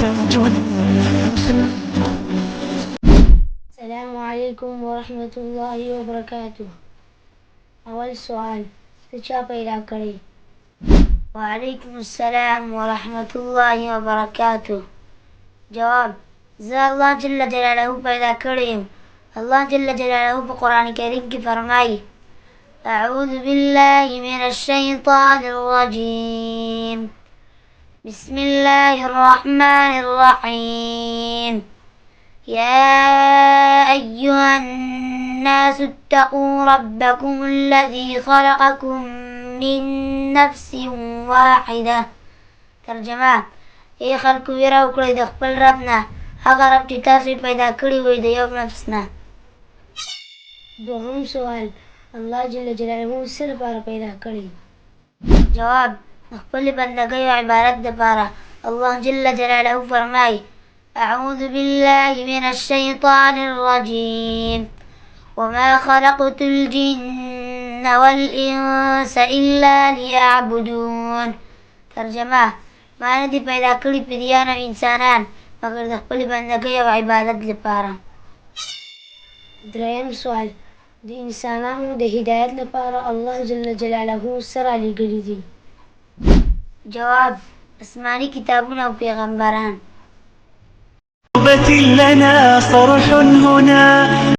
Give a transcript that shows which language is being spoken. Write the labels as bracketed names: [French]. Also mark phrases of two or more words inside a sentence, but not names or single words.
[Arabic] السلام عليكم ورحمة الله وبركاته. أول سؤال [Pashto] تشا پیدا کړی. [Arabic] وعليكم السلام ورحمة الله وبركاته. [Pashto] جواب: زه الله جل جلاله پیدا کړی یم. الله جل جلاله په قرآن کریم کې فرمایي: [Arabic] أعوذ بالله من الشيطان الرجيم. بسم الله الرحمن الرحيم. يا أيها الناس اتقوا ربكم الذي خلقكم من نفس واحدة. [Pashto] ترجمه: ای خلکو ویره وکړئ د خپل رب نه، هغه رب چې تاسو پیدا کړي وئ د یو نفس نه. دوهم سوال: الله جل جلاله څه لپاره پیدا کړی؟ جواب: د خپلې بندګۍ او عبادت دپاره. الله جل جلاله فرمایي: [Arabic] أعوذ بالله من الشيطان الرجيم. وما خلقت الجن والإنس إلا ليعبدون. [Pashto] ترجمه: ما نه دي پیدا کړي پیریان او انسانان مګر د خپلې بندګۍ او عبادت لپاره. دریم سوال: د انسانانو د هدایت لپاره الله جل جلاله څه رالیږلي دي؟ جواب: آسماني کتابونه او پیغمبران. [Arabic] لنا صرح هنا